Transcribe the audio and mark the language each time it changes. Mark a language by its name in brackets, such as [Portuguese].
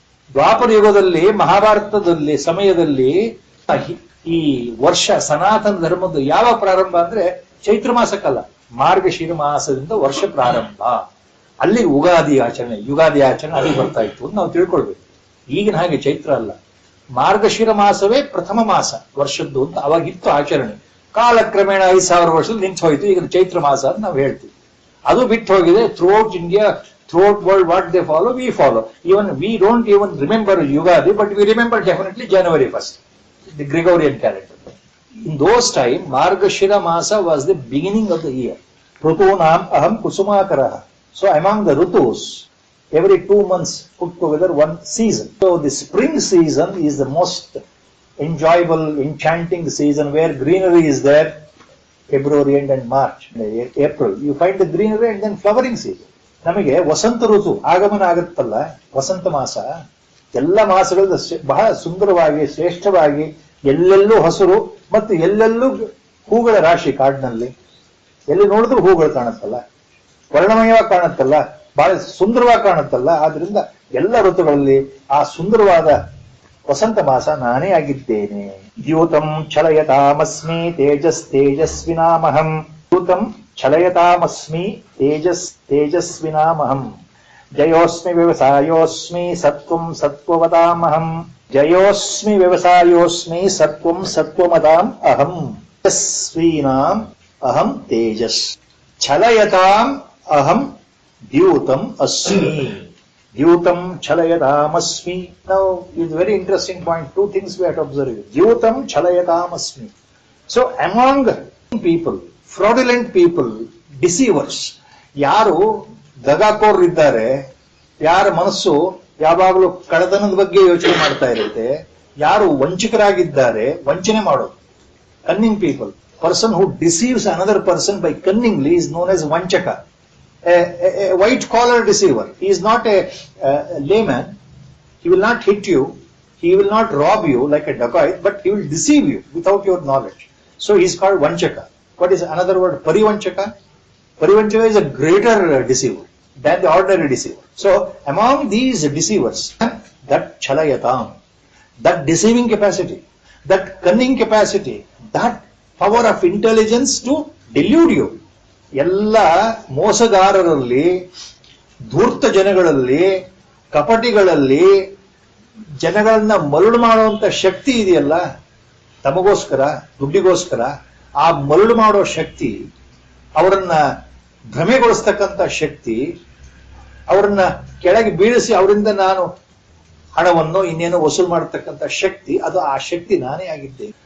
[Kannada] ದ್ವಾಪರ ಯುಗದಲ್ಲಿ ಮಹಾಭಾರತದಲ್ಲಿ ಸಮಯದಲ್ಲಿ ಈ ವರ್ಷ ಸನಾತನ ಧರ್ಮದ ಯಾವ ಪ್ರಾರಂಭ ಅಂದ್ರೆ ಚೈತ್ರ ಮಾಸಕ್ಕಲ್ಲ, ಮಾರ್ಗಶಿರ ಮಾಸದಿಂದ ವರ್ಷ ಪ್ರಾರಂಭ. ಅಲ್ಲಿ ಯುಗಾದಿ ಆಚರಣೆ ಅಲ್ಲಿ ಬರ್ತಾ ಇತ್ತು ಅಂತ ನಾವು ತಿಳ್ಕೊಳ್ಬೇಕು. ಈಗಿನ ಹಾಗೆ ಚೈತ್ರ ಅಲ್ಲ, ಮಾರ್ಗಶಿರ ಮಾಸವೇ ಪ್ರಥಮ ಮಾಸ ವರ್ಷದ್ದು ಅಂತ ಅವಾಗಿತ್ತು ಆಚರಣೆ. ಕಾಲಕ್ರಮೇಣ 5,000 ವರ್ಷದಲ್ಲಿ ನಿಂತು ಹೋಯ್ತು. ಈಗ ಚೈತ್ರ ಮಾಸ ಅಂತ ನಾವು ಹೇಳ್ತೀವಿ. ಅದು ಬಿಟ್ಟು ಹೋಗಿದೆ. [English] Throughout India, throughout world, what they follow, we follow. Even we don't even remember Yugadi, but we remember definitely January 1st, the Gregorian calendar. In those time, Margashira Masa was the beginning of the year. [Sanskrit] Rutunam aham kusumakaraha. [English] So among the Rutus, every 2 months put together one season. So the spring season is the most enjoyable, enchanting season where greenery is there. February and March, April. You find the greenery and then flowering season. [Kannada] ನಮಗೆ ವಸಂತ ಋತು ಆಗಮನ ಆಗುತ್ತಲ್ಲ, ವಸಂತ ಮಾಸ, ಎಲ್ಲ ಮಾಸಗಳು ಬಹಳ ಸುಂದರವಾಗಿ ಶ್ರೇಷ್ಠವಾಗಿ, ಎಲ್ಲೆಲ್ಲೂ ಹಸಿರು ಮತ್ತು ಎಲ್ಲೆಲ್ಲೂ ಹೂಗಳ ರಾಶಿ. ಕಾಡಿನಲ್ಲಿ ಎಲ್ಲಿ ನೋಡಿದ್ರು ಹೂಗಳು ಕಾಣುತ್ತಲ್ಲ, ವರ್ಣಮಯವಾಗಿ ಕಾಣುತ್ತಲ್ಲ, ಬಹಳ ಸುಂದರವಾಗಿ ಕಾಣುತ್ತಲ್ಲ. ಆದ್ರಿಂದ ಎಲ್ಲ ಋತುಗಳಲ್ಲಿ ಆ ಸುಂದರವಾದ ವಸಂತ ಮಾಸ ನಾನೇ ಆಗಿದ್ದೇನೆ. [Sanskrit] ದ್ಯೂತಂ ಛಲಯತಾಮಸ್ಮಿ ತೇಜಸ್ವಿನಾಮಹಂ. ದ್ಯೂತಂ ಛಲಯತಾಮಸ್ಮಿ ತೇಜಸ್ವಿನಾಮಹಂ. ಜಯೋಸ್ಮಿ ವ್ಯವಸಾಯೋಸ್ಮಿ ಸತ್ವಂ ಸತ್ವವತಾಮಹಂ. ಜಯೋಸ್ಮಿ ವ್ಯವಸಾಯೋಸ್ಮಿ ಸತ್ವಂ ಸತ್ವಮತಾಂ ಅಹಂ. ತೇಜಸ್ವೀನಾಂ ಅಹಂ ತೇಜಸ್. ಛಲಯತಾಂ ಅಹಂ ದ್ಯೂತಂ ಅಸ್ಮಿ. ದ್ಯೂತಂ ಛಲಯತಾಮಸ್ಮಿ. [English] Now is very interesting point. Two things we have to observe. [Sanskrit] ದ್ಯೂತಂ ಛಲಯತಾಮಸ್ಮಿ. [English] So among people, fraudulent people, deceivers, [Kannada] ಯಾರು ದಗಾಕೋರರಿದ್ದಾರೆ, ಯಾರ ಮನಸ್ಸು ಯಾವಾಗಲೂ ಕಳ್ಳತನದ ಬಗ್ಗೆ ಯೋಚನೆ ಮಾಡ್ತಾ ಇರುತ್ತೆ, ಯಾರು ವಂಚಕರಾಗಿದ್ದಾರೆ, ವಂಚನೆ ಮಾಡೋದು, [English] cunning people. Person who deceives another person by cunningly is known as vanchaka. A white collar deceiver. He is not a layman. He will not hit you. He will not rob you like a dacoit, but he will deceive you without your knowledge. So he is called vanchaka. What is another word? Parivanchaka. Parivanchaka is a greater deceiver than the ordinary deceiver. So among these deceivers, that chalayatam, that deceiving capacity, that cunning capacity, that power of intelligence to delude you. [Kannada] ಎಲ್ಲ ಮೋಸಗಾರರಲ್ಲಿ, ಧೂರ್ತ ಜನಗಳಲ್ಲಿ, ಕಪಟಿಗಳಲ್ಲಿ ಜನಗಳನ್ನ ಮರುಳು ಮಾಡುವಂತ ಶಕ್ತಿ ಇದೆಯಲ್ಲ, ತಮಗೋಸ್ಕರ, ದುಡ್ಡಿಗೋಸ್ಕರ, ಆ ಮರುಳು ಮಾಡೋ ಶಕ್ತಿ, ಅವರನ್ನ ಭ್ರಮೆಗೊಳಿಸ್ತಕ್ಕಂಥ ಶಕ್ತಿ, ಅವರನ್ನ ಕೆಳಗೆ ಬೀಳಿಸಿ ಅವರಿಂದ ನಾನು ಹಣವನ್ನು ಇನ್ನೇನೋ ವಸೂಲು ಮಾಡತಕ್ಕಂಥ ಶಕ್ತಿ, ಅದು ಆ ಶಕ್ತಿ ನಾನೇ ಆಗಿದ್ದೇನೆ.